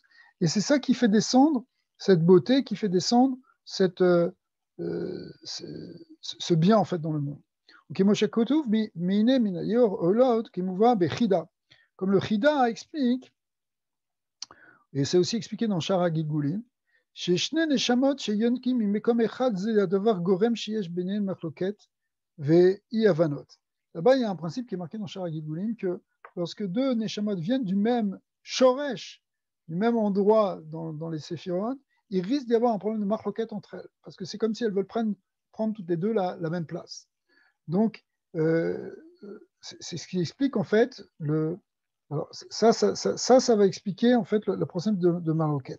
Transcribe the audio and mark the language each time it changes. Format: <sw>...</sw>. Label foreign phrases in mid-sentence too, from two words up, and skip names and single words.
<fr>Et c'est ça qui fait descendre cette beauté, qui fait descendre ce bien en fait dans le monde. Comme le Chida explique Et c'est aussi expliqué dans Shara Gilgulim.</fr> <he>ששני נשמות שיונקים ממקום אחד זה הדבר גורם שיש ביניהם מחלוקת ואי הבנות.</he> <fr>Là-bas, il y a un principe qui est marqué dans Shara Gilgulim que lorsque deux neshamot viennent du même shoresh, du même endroit dans les séphirotes, il risque d'y avoir un problème de marloquette entre elles, parce que c'est comme si elles veulent prendre toutes les deux la même place. Donc, c'est ce qui explique en fait alors ça va expliquer en fait le procès de marloquette.</fr>